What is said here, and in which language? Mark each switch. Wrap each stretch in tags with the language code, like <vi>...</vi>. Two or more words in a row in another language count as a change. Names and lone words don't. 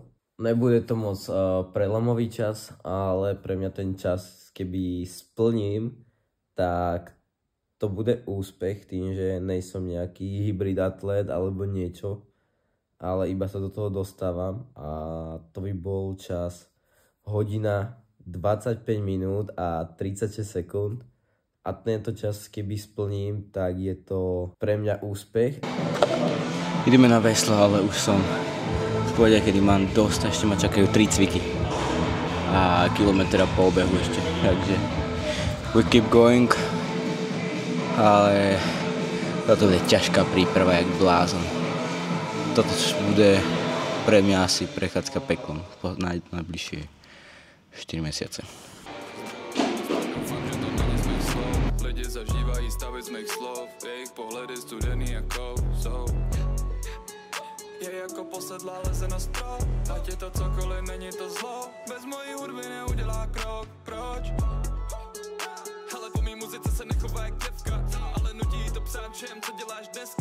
<sk>Nebude to moc prelomový čas, ale pre mňa ten čas, keby splním, tak to bude úspech tým, že nejsom nejaký hybrid atlet alebo niečo, ale iba sa do toho dostávam, a to by bol čas hodina 25 minút a 36 sekúnd, a tento čas keby splním, tak je to pre mňa úspech. Ideme na veslo, ale už som v pohode, kedy mám dosť, ešte ma čakajú 3 cviky a kilometra po obehu ešte, takže</sk> <en>we keep going.</en> <sk>Ale toto bude ťažká príprava, jak blázon. Toto bude pre mňa asi prechádzka peklom po najbližšie 4 mesiace.</sk> <cs>Lidi zažívají stavec mých slov, jejich pohled je studený jako soud. Je jako posedlá leze na strop, ať je to cokoliv, není to zlo. Bez mojí hudby neudělá krok, proč? Ale po mý muzice se nechová jak děvka, ale nutí to psát všem, co děláš dneska.</cs>